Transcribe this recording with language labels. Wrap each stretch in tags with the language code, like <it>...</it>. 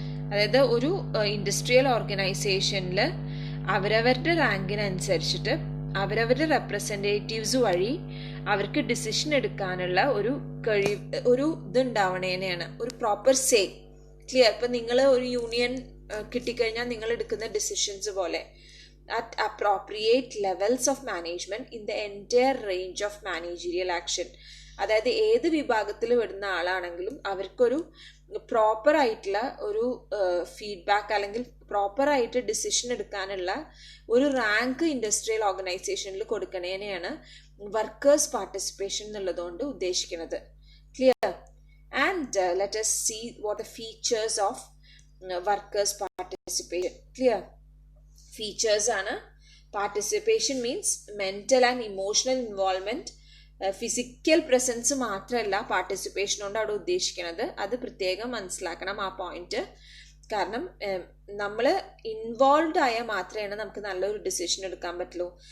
<ml>അതായത് ഒരു ഇൻഡസ്ട്രിയൽ ഓർഗനൈസേഷനിൽ അവരവരുടെ റാങ്കിനനുസരിച്ചിട്ട് അവരവരുടെ റെപ്രസെൻറ്റേറ്റീവ്സ് വഴി അവർക്ക് ഡിസിഷൻ എടുക്കാനുള്ള ഒരു ഇതുണ്ടാവണേനെയാണ് ഒരു പ്രോപ്പർ സേ.</ml> <en>Clear?</en> <ml>ഇപ്പം നിങ്ങൾ ഒരു യൂണിയൻ കിട്ടിക്കഴിഞ്ഞാൽ നിങ്ങൾ എടുക്കുന്ന ഡിസിഷൻസ് പോലെ</ml> <en>at appropriate levels of management in the entire range of managerial action.</en> <ml>അതായത് ഏത് വിഭാഗത്തിൽ വരുന്ന ആളാണെങ്കിലും അവർക്കൊരു പ്രോപ്പറായിട്ടുള്ള ഒരു ഫീഡ്ബാക്ക് അല്ലെങ്കിൽ പ്രോപ്പറായിട്ട് ഡിസിഷൻ എടുക്കാനുള്ള ഒരു റാങ്ക് ഇൻഡസ്ട്രിയൽ ഓർഗനൈസേഷനിൽ കൊടുക്കണേനെയാണ് വർക്കേഴ്സ് പാർട്ടിസിപ്പേഷൻ എന്നുള്ളതുകൊണ്ട് ഉദ്ദേശിക്കുന്നത്.</ml> <en>Clear? And let us see what the features of workers participation.</en> <ml>Clear? Features ആണ്.</ml> <en>Participation means mental and emotional involvement.</en> <ml>Physical presence മാത്രമല്ല പാർട്ടിസിപ്പേഷൻ കൊണ്ട് അവിടെ ഉദ്ദേശിക്കുന്നത്. അത് പ്രത്യേകം മനസ്സിലാക്കണം ആ പോയിന്റ്. കാരണം നമ്മൾ ഇൻവോൾവ് ആയാൽ മാത്രമേ നമുക്ക് നല്ലൊരു ഡിസിഷൻ എടുക്കാൻ പറ്റുള്ളൂ.</ml>